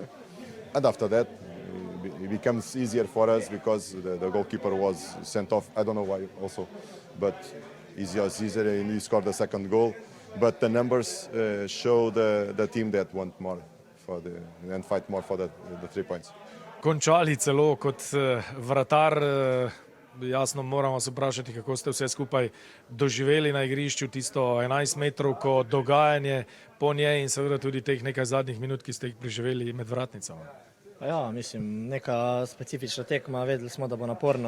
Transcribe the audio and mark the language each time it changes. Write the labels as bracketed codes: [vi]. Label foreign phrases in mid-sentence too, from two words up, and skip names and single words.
[en] And after that, it becomes easier for us because the goalkeeper was sent off. I don't know why also, but it's just easier and he scored the second goal. But the numbers show the team that want more and fight more for the 3 points. [sl] Končali celo kot vratar. Jasno, moramo se vprašati, kako ste vse skupaj doživeli na igrišču, tisto 11 metrovko, dogajanje po njej in seveda tudi teh nekaj zadnjih minut, ki ste jih preživeli med vratnicami. Ja, mislim, neka specifična tekma, vedeli smo, da bo naporno.